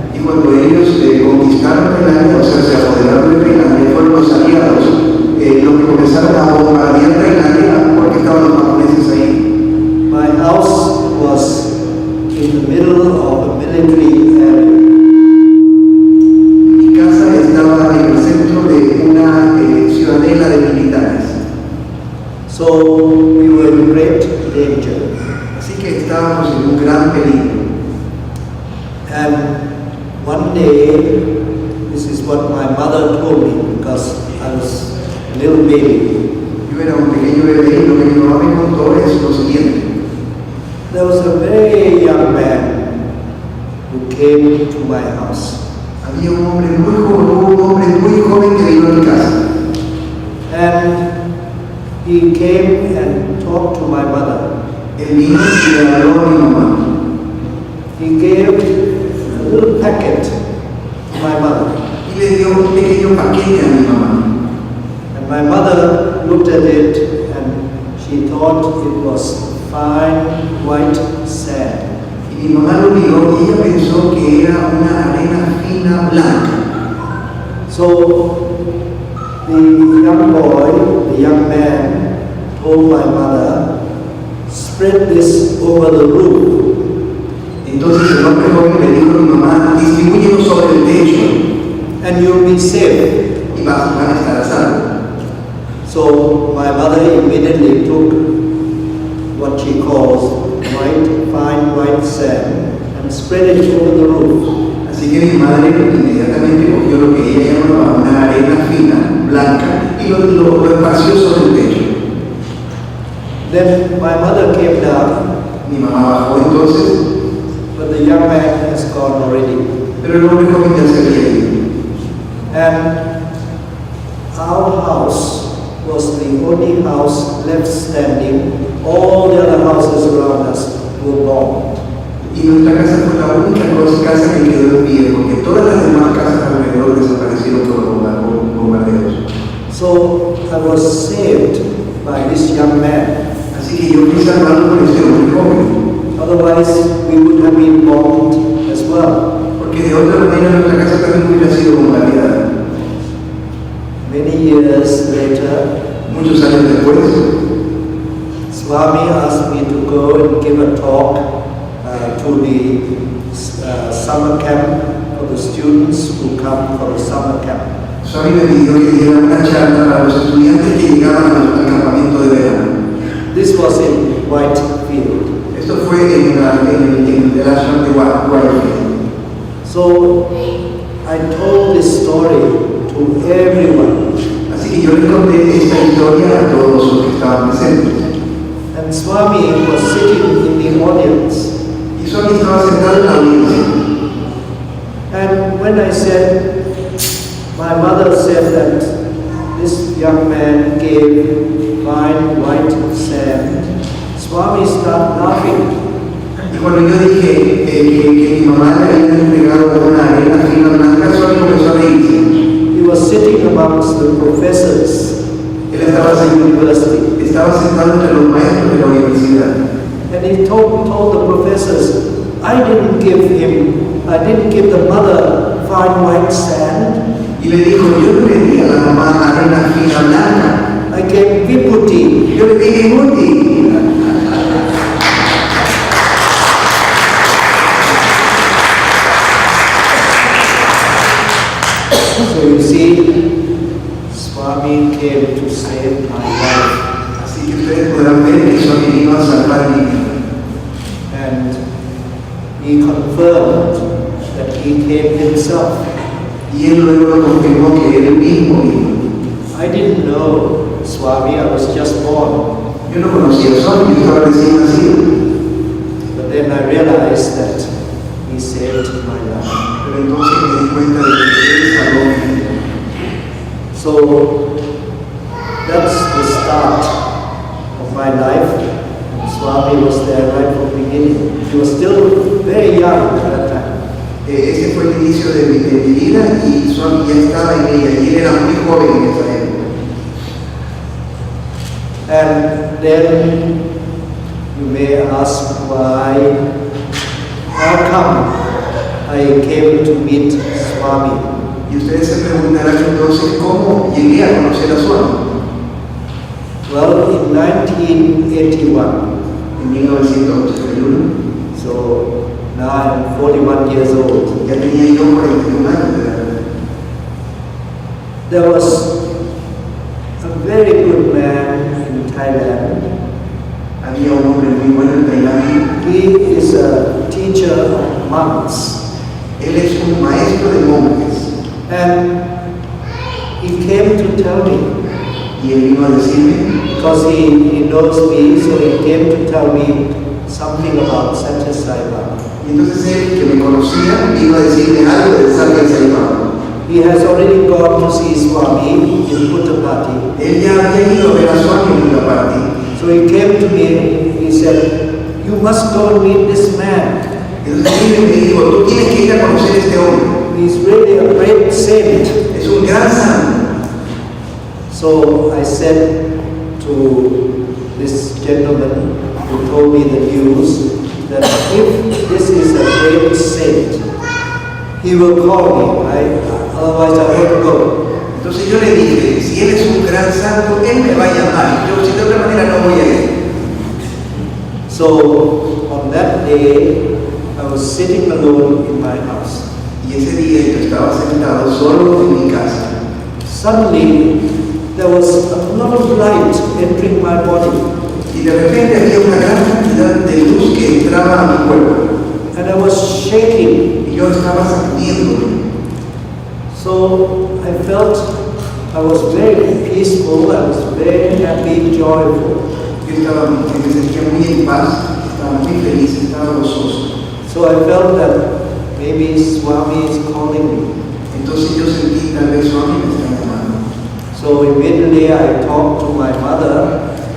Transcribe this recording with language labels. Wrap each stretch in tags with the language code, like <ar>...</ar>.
<es>Y cuando ellos conquistaron Tailandia, o sea, se apoderaron de Tailandia, fueron los aliados los que comenzaron a bombardear Tailandia porque estaban los japoneses ahí.</es> <en>My house was in the middle of a military area.</en> <es>Mi casa estaba en el centro de una ciudadela de militares.</es> <en>So we were in great danger.</en> <es>Así que estábamos en un gran peligro.</es> <en>And one day, this is what my mother told me because I was a little baby.</en> <es>Yo era un pequeño bebé y lo que mi mamá me contó es lo siguiente.</es> <en>There was a very young man who came to my house.</en> <es>Había un hombre muy joven que vino a mi casa.</es> <en>And he came and talked to my mother.</en> <es>Él vino y le habló a mi mamá.</es> <en>He gave a little packet to my mother.</en> <es>Y le dio un pequeño paquete a mi mamá.</es> <en>And my mother looked at it and she thought it was fine white sand.</en> <es>Y mi mamá lo miró y ella pensó que era una arena fina blanca.</es> <en>So the young boy, the young man, told my mother, spread this over the roof.</en> <es>Entonces el hombre joven le dijo a mi mamá, distribúyelo sobre el techo.</es> <en>And you'll be safe.</en> <es>Y van a estar a salvo.</es> <en>So my mother immediately took what she calls fine white sand and spread it over the roof.</en> <es>Así que mi madre inmediatamente cogió lo que ella llamaba una arena fina, blanca, y lo esparció sobre el techo.</es> <en>Then my mother came down,</en> <es>Mi mamá bajó entonces,</es> <en>but the young man has gone already.</en> <es>pero el hombre joven ya se había ido.</es> <en>And our house was the only house left standing. All the other houses around us were bombed.</en> <es>Y nuestra casa fue la única casa que quedó en pie, porque todas las demás casas alrededor desaparecieron por los bombardeos.</es> <en>So I was saved by this young man.</en> <es>Así que yo fui salvado por este hombre joven,</es> <en>Otherwise, we would have been bombed as well.</en> <es>porque de otra manera nuestra casa también hubiera sido bombardeada.</es> <en>Many years later,</en> <es>Muchos años después,</es> <en>Swami asked me to go and give a talk to the summer camp for the students who come for the summer camp.</en> <es>Swami me pidió que diera una charla para los estudiantes que llegaban al campamento de verano.</es> <en>This was in Whitefield.</en> <es>Esto fue en el ashram de Guayaquil.</es> <en>So I told this story to everyone.</en> <es>Así que yo le conté esta historia a todos los que estaban presentes.</es> <en>And Swami was sitting in the audience.</en> <es>Y Swami estaba sentado en la audiencia.</es> <en>And when I said, my mother said that this young man gave fine white sand, Swami started laughing.</en> <es>Y cuando yo dije que mi mamá le había entregado una arena fina blanca, Swami comenzó a reírse.</es> <en>He was sitting amongst the professors</en> <es>Él</es> <en>at the university.</en> <es>estaba sentado entre los maestros de la universidad.</es> <en>And he told the professors, I didn't give the mother fine white sand.</en> <es>Y le dijo, yo no le di a la mamá arena fina blanca.</es> <en>I gave viputi.</en> <es>Yo le di viputi.</es> <en>So you see, Swami came to save my life.</en> <es>Así que ustedes podrán ver que Swami vino a salvar mi vida.</es> <en>And he confirmed that he came himself.</en> <es>Y él luego lo confirmó que él mismo vino.</es> <en>I didn't know Swami, I was just born.</en> <es>Yo no conocía a Swami, yo estaba recién nacido.</es> <en>But then I realized that he saved my life.</en> <es>Pero entonces me di cuenta de que él salvó mi vida.</es> <en>So that's the start of my life. And Swami was there right from the beginning. He was still very young at that time.</en> <es>Ese fue el inicio de mi vida y Swami ya estaba en ella y él era muy joven en esa época.</es> <en>And then you may ask why, how come I came to meet Swami?</en> <es>Y ustedes se preguntarán entonces cómo llegué a conocer a Swami.</es> <en>Well, in 1981,</en> <es>En 1981,</es> <en>so now I'm 41 years old,</en> <es>ya tenía yo 41 años de edad.</es> <en>there was a very good man in Thailand.</en> <es>Había un hombre muy bueno en Tailandia.</es> <en>He is a teacher of monks.</en> <es>Él es un maestro de monjes.</es> <en>And he came to tell me,</en> <es>Y él vino a decirme,</es> <en>because he knows me, so he came to tell me something about Satya Sai Baba.</en> <es>y entonces él, que me conocía, vino a decirme algo de Satya Sai Baba.</es> <en>He has already gone to see Swami in Puttapati.</en> <es>Él ya había ido a ver a Swami en una parte.</es> <en>So he came to me, he said, you must go and meet this man.</en> <es>Entonces él me dijo, tú tienes que ir a conocer a este hombre.</es> <en>He's really a great saint.</en> <es>Es un gran santo.</es> <en>So I said to this gentleman who told me the news that if this is a great saint, he will call me, otherwise I won't go.</en> <es>Entonces yo le dije, si él es un gran santo, él me va a llamar. Yo, si de otra manera, no voy a ir.</es> <en>So on that day, I was sitting alone in my house.</en> <es>Y ese día yo estaba sentado solo en mi casa.</es> <en>Suddenly, there was a lot of light entering my body,</en> <es>Y de repente había una gran cantidad de luz que entraba a mi cuerpo.</es> <en>and I was shaking.</en> <es>Y yo estaba sacudiéndome.</es> <en>So I felt I was very peaceful, I was very happy, joyful.</en> <es>me sentía muy en paz, estaba muy feliz, estaba gozoso.</es> <en>So I felt that maybe Swami is calling me.</en> <es>Entonces yo sentí tal vez Swami me está llamando.</es> <en>So immediately I talked to my mother.</en>